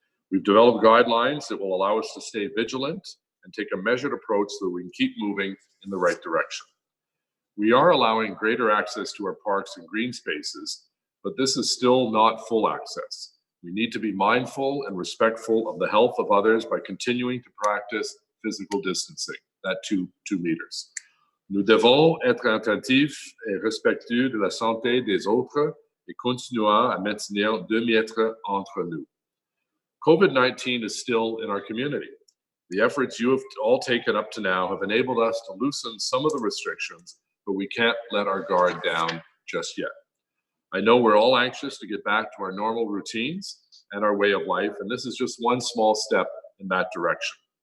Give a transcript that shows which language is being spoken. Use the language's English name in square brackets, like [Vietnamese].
[English] We've developed guidelines that will allow us to stay vigilant and take a measured approach so that we can keep moving in the right direction. We are allowing greater access to our parks and green spaces, but this is still not full access. We need to be mindful and respectful of the health of others by continuing to practice physical distancing, that 2 meters. [French] Nous devons être attentifs et respectueux de la santé des autres et continuer à maintenir 2 mètres entre nous. [English] COVID-19 is still in our community. The efforts you have all taken up to now have enabled us to loosen some of the restrictions, but we can't let our guard down just yet. I know we're all anxious to get back to our normal routines and our way of life, and this is just one small step in that direction.